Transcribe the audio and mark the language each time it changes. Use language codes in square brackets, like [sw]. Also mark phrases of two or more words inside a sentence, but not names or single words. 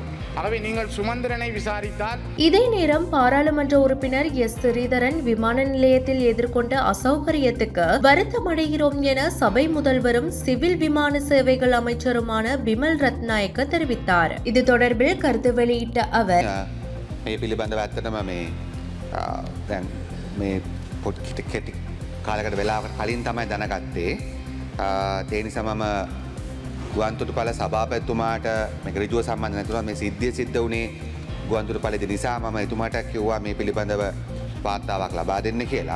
[ta] ஆகவே நீங்கள் சுமந்திரனை விசாரித்தால். இதே நேரம் பாராளுமன்ற உறுப்பினர் எஸ். ஸ்ரீதரன் விமான நிலையத்தில் எதிர்கொண்ட அசௌகரியத்துக்கு வருத்தமடைகிறோம் என சபை முதல்வரும் சிவில் விமான சேவைகள் அமைச்சருமான பிமல் ரத்நாயக்க தெரிவித்தார். இது தொடர்பில் கருத்து வெளியிட்ட அவர், [si] කාලකට වෙලාවට කලින් තමයි දැනගත්තේ. ඒ නිසා මම ගුවන්තොටුපළ සභාපතිතුමාට මේක ඍජුව සම්බන්ධ නැතුව මේ සිද්ධිය සිද්ධ වුණේ ගුවන්තොටුපළේදී නිසා මම එතුමාට කිව්වා මේ පිළිබඳව වාර්තාවක් ලබා දෙන්න කියලා.